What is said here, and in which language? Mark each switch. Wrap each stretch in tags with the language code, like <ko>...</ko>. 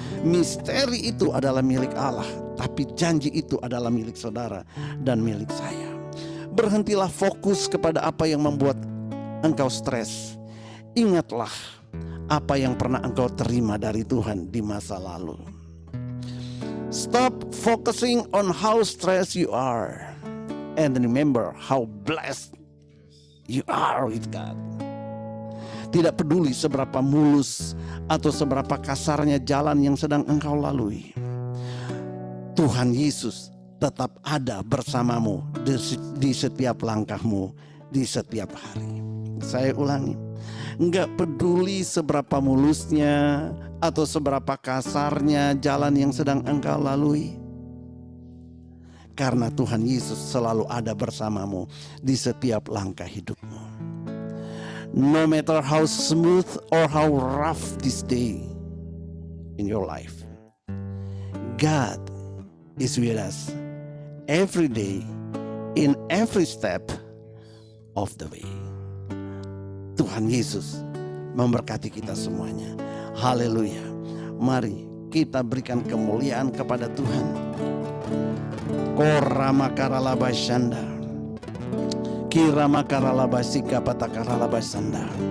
<id>Misteri itu adalah milik Allah, tapi janji itu adalah milik saudara dan milik saya. Berhentilah fokus kepada apa yang membuat engkau stres. Ingatlah apa yang pernah engkau terima dari Tuhan di masa lalu.</id> <en>Stop focusing on how stressed you are. And remember how blessed you are with God.</en> <id>Tidak peduli seberapa mulus atau seberapa kasarnya jalan yang sedang engkau lalui, Tuhan Yesus tetap ada bersamamu di setiap langkahmu, di setiap hari. Saya ulangi, enggak peduli seberapa mulusnya atau seberapa kasarnya jalan yang sedang engkau lalui, karena Tuhan Yesus selalu ada bersamamu di setiap langkah hidupmu.</id> <en>No matter how smooth or how rough this day in your life, God is with us every day in every step of the way.</en> <id>Tuhan Yesus memberkati kita semuanya. Haleluya. Mari kita berikan kemuliaan kepada Tuhan. Korama karalabashanda, kirama karalabasika patakaralabasanda,</id>